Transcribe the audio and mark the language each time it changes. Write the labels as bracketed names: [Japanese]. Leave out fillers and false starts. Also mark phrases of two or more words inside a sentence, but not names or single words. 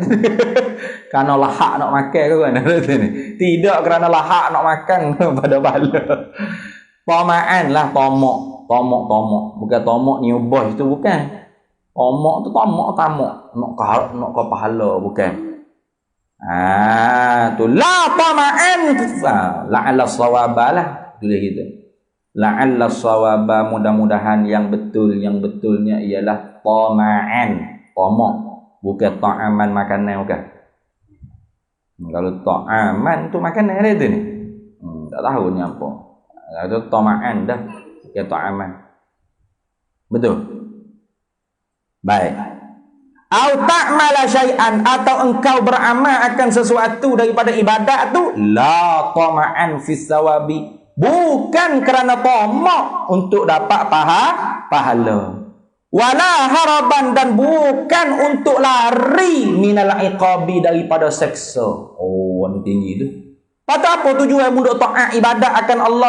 [Malay] Kerana lahak nak makan ke kan? Tidak kerana lahak nak makan pada bala. Tama'an lah, tomok. Bukan tomok ni ubah itu bukan. Tomok tu tomok. Nak ke pahala bukan. Tu la tama'an. [Arabic] لعل الصواب [Malay] lah. Tulis gitu. [Arabic] لعل الصواب, [Malay] mudah-mudahan yang betulnya ialah tama'an, tomok, bukan ta'aman makanan bukan. Kalau ta'aman tu makanan ada tu ni. Tak tahu ni apa. Kalau tama'an dah, bukan ta'aman. Betul. Baik. [Arabic] أو تعمل شيئا, [Malay] atau engkau beramal akan sesuatu daripada ibadat tu, [Arabic] لا طمعا في الثواب, [Malay] bukan kerana tamak untuk dapat pahala. [Arabic] ولا هربا, [Malay] dan bukan untuk lari [Arabic] من العقاب, [Malay] daripada seksa. Ini tinggi tu. Patut apa tujuan budak taat ibadat akan Allah?